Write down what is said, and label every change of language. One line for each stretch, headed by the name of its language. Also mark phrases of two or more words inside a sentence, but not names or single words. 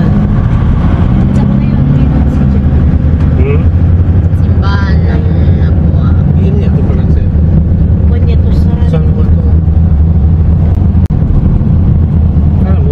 Filipino: Simbahan ng Abua.
Malay: Ini ya tu pernah saya. Punya tu
Filipino: Saan mo ito? Ano?